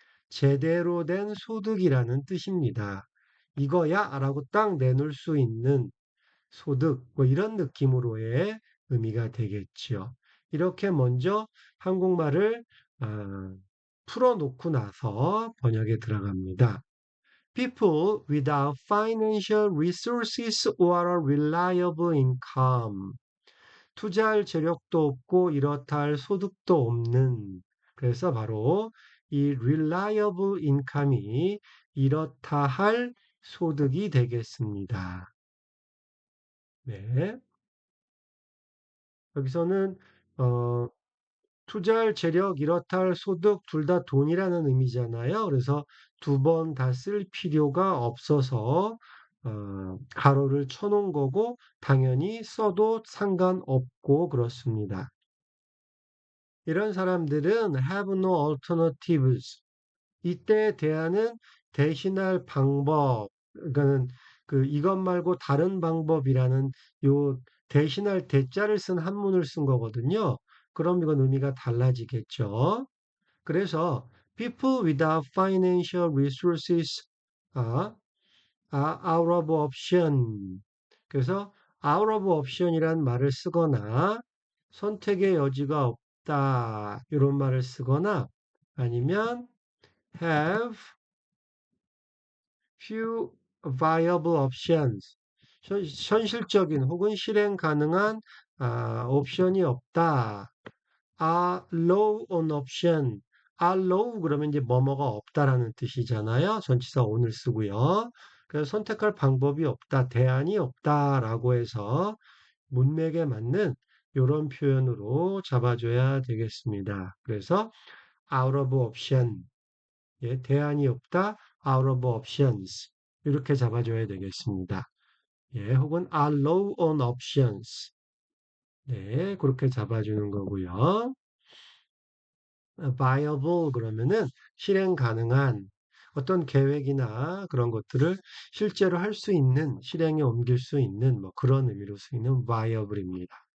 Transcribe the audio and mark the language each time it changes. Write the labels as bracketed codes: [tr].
[ko] 제대로 된 소득이라는 뜻입니다. 이거야 라고 딱 내놓을 수 있는 소득, 뭐 이런 느낌으로의 의미가 되겠지요. 이렇게 먼저 한국말을 풀어놓고 나서 번역에 들어갑니다. [en] People without financial resources or a reliable income. [ko] 투자할 재력도 없고 이렇다 할 소득도 없는. 그래서 바로 이 [en] reliable income [ko] 이 이렇다 할 소득이 되겠습니다. 네. 여기서는 어, 투자할 재력, 이렇다 할 소득 둘 다 돈이라는 의미잖아요. 그래서 두 번 다 쓸 필요가 없어서 가로를 쳐놓은 거고 당연히 써도 상관없고 그렇습니다. 이런 사람들은 [en] have no alternatives. [ko] 이때의 대안은 대신할 방법, 그러니까는 그 이것 말고 다른 방법이라는 요 대신할 대자를 쓴 한문을 쓴 거거든요. 그럼 이건 의미가 달라지겠죠. 그래서 [en] people without financial resources are, are out of option. [ko] 그래서 [en] out of option [ko] 이란 말을 쓰거나 선택의 여지가 없다 이런 말을 쓰거나 아니면 [en] have few viable options. [ko] 현실적인 혹은 실행 가능한 옵션이 없다. [en] are low on option. are low [ko] 그러면 이제 뭐뭐가 없다라는 뜻이잖아요. 전치사 on을 쓰고요. 그래서 선택할 방법이 없다, 대안이 없다라고 해서 문맥에 맞는 이런 표현으로 잡아줘야 되겠습니다. 그래서 [en] out of option. [ko] 예, 대안이 없다, [en] out of options. [ko] 이렇게 잡아줘야 되겠습니다. 예, 혹은 [en] are low on options. [ko] 네, 그렇게 잡아주는 거고요. viable 그러면은 실행 가능한, 어떤 계획이나 그런 것들을 실제로 할 수 있는, 실행에 옮길 수 있는 뭐 그런 의미로 쓰이는 viable입니다.